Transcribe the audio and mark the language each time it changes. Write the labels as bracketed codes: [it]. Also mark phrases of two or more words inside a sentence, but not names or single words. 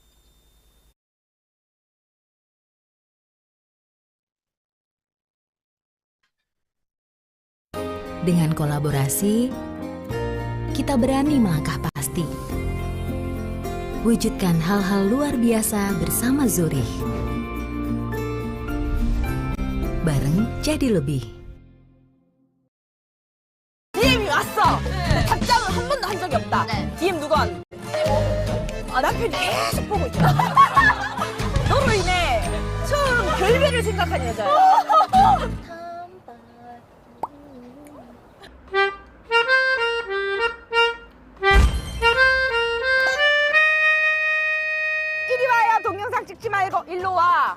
[id] Dengan kolaborasi, kita berani melangkah pasti. Wujudkan hal-hal luar biasa bersama Zurich. bareng jadi lebih. [ko] DM이 왔어. 근데 답장을 한 번도 한 적이 없다. DM 누가? 남편이 계속 보고 있다. 너로 인해 처음 결별을 생각한 여자야. 이리 와야 동영상 찍지 말고 일로 와.